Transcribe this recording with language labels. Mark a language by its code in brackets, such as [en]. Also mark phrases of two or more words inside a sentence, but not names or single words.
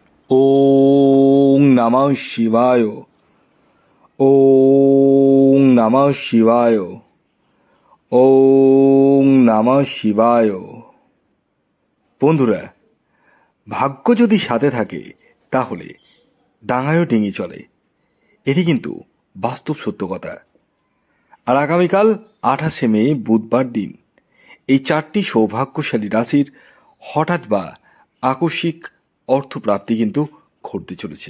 [sa] ओं नमः शिवाय। ओं नमः शिवाय। ओं नमः शिवाय। [bn] বন্ধুরা, ভাগ্য যদি সাথে থাকে তাহলে ডাঙায়ও ডিঙি চলে, এটি কিন্তু বাস্তব সত্য কথা। আর আগামীকাল 28শে মে বুধবার দিন এই চারটি সৌভাগ্যশালী রাশির হঠাৎ বা আকস্মিক অর্থপ্রাপ্তি কিন্তু ঘটতে চলেছে।